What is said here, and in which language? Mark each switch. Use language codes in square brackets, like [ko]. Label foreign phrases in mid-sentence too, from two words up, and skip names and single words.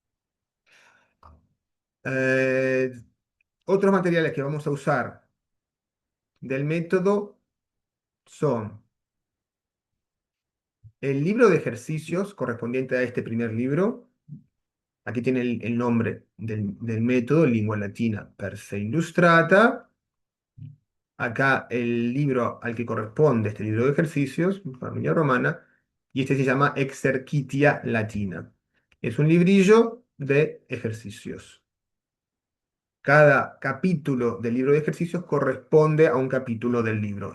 [es] Eh, Otros materiales que vamos a usar del método son el libro de ejercicios correspondiente a este primer libro. Aquí tiene el nombre del método, Lingua Latina per se illustrata. Acá el libro al que corresponde este libro de ejercicios, Familia Romana, y este se llama Exercitia Latina. Es un librillo de ejercicios. Cada capítulo del libro de ejercicios corresponde a un capítulo del libro.